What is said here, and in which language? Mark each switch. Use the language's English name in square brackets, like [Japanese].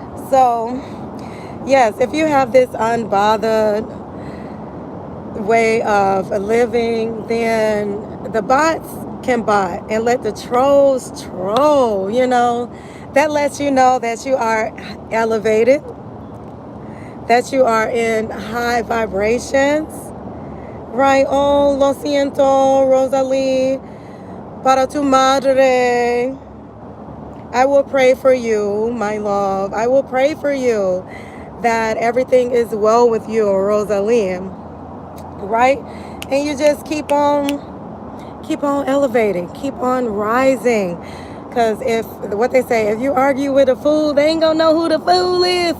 [English] So, yes, if you have this unbothered way of living, then the bots can bot and let the trolls troll. You know, that lets you know that you are elevated. that you are in high vibrations. Right? [Spanish] Oh, lo siento, Rosalie, para tu madre. [English] I will pray for you, my love. I will pray for you that everything is well with you, Rosalie. Right? And you just keep on elevating, keep on rising. Because if, what they say, if you argue with a fool, they ain't gonna know who the fool is.